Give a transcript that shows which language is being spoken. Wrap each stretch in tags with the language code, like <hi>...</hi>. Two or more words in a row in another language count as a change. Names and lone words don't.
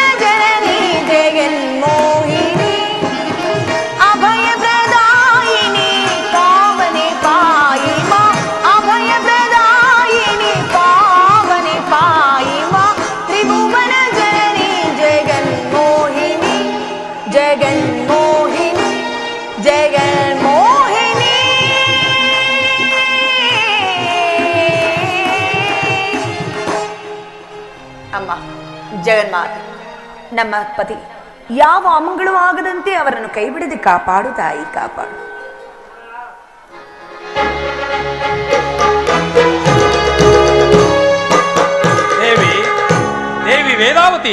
<kn>ಜನನಿ ಜಗನ್ಮೋಹಿನಿ ಅಭಯ ಪ್ರದಾಯಿನಿ ಪಾವನೆ ಪಾಯಿ ಮಾ ಅಭಯ ಪ್ರದಾಯಿನಿ ಪಾವನೆ ಪಾಯಿ ಮಾ ತ್ರಿಭುವನ ಜನನಿ ಜಗನ್ಮೋಹಿನಿ ಜಗನ್ಮೋಹಿನಿ ಜಗನ್ಮೋಹಿನಿ ಅಮ್ಮ ಜಗನ್ಮಾತೆ ನಮ್ಮ ಪತಿ ಯಾವ ಅಮಂಗಳು ಆಗದಂತೆ ಅವರನ್ನು ಕೈಬಿಡದೆ ಕಾಪಾಡು ತಾಯಿ ಕಾಪಾಡು. ದೇವಿ ದೇವಿ ವೇದಾವತಿ,</kn>